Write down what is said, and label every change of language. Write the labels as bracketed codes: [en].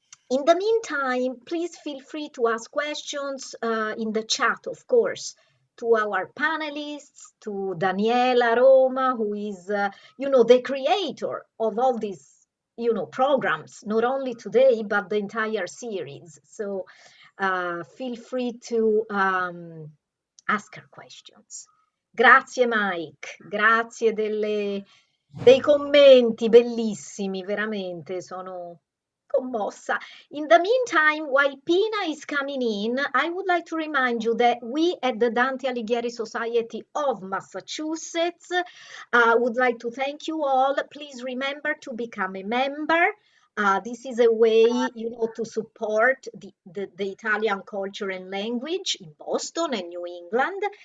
[en] In the meantime, please feel free to ask questions in the chat, of course, to our panelists, to Daniela Roma, who is, the creator of all these, programs, not only today, but the entire series. So feel free to ask her questions. [it] Grazie Mike, grazie dei commenti bellissimi, veramente sono commossa. [en] In the meantime, while Pina is coming in, I would like to remind you that we at the Dante Alighieri Society of Massachusetts would like to thank you all. Please remember to become a member. This is a way, to support the Italian culture and language in Boston and New England.